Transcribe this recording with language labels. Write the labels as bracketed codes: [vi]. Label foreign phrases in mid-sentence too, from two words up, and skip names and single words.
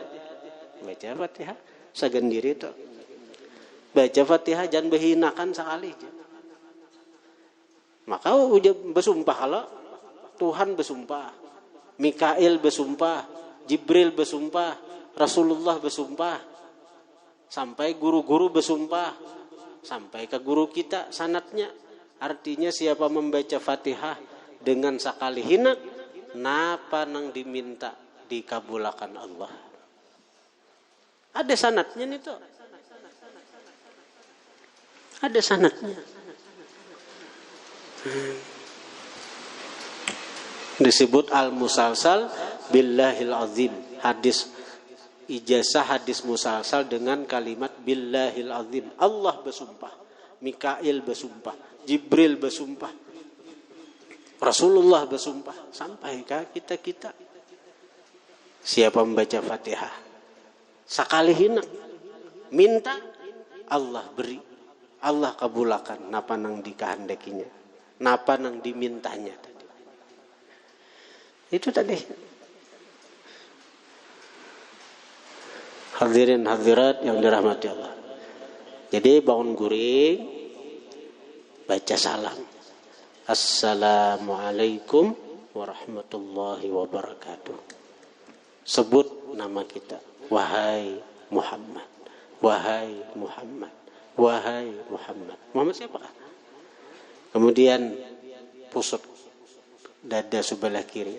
[bjn] Baca Fatihah sagendiri itu. Baca Fatihah jangan berhinakan sekali. [id] Maka udah bersumpah kalau Tuhan bersumpah, Mikail bersumpah, Jibril bersumpah, Rasulullah bersumpah, sampai guru-guru bersumpah, sampai ke guru kita sanatnya. [bjn] Artinya siapa membaca Fatihah dengan sakali hina, napa nang diminta dikabulakan Allah. [id] Ada sanatnya nih tuh. Ada sanatnya. Disebut [ar] المسلسل بالله العظيم. [id] Hadis ijazah hadis musalsal dengan kalimat [ar] بالله العظيم. [id] Allah bersumpah, Mikail bersumpah, Jibril bersumpah, Rasulullah bersumpah, sampai ke kita-kita. [bjn] Siapa membaca Fatihah sakali hina minta, Allah beri, Allah kabulakan napa nang dikehendakinya, napa nang dimintanya tadi. [id] Itu tadi. Hadirin hadirat yang dirahmati Allah. [bjn] Jadi bangun guring, baca salam. [ar] السلام عليكم ورحمة الله وبركاته. [id] Sebut nama kita. Wahai Muhammad. Wahai Muhammad. Wahai Muhammad. Muhammad siapa? Kemudian pusat dada sebelah kiri.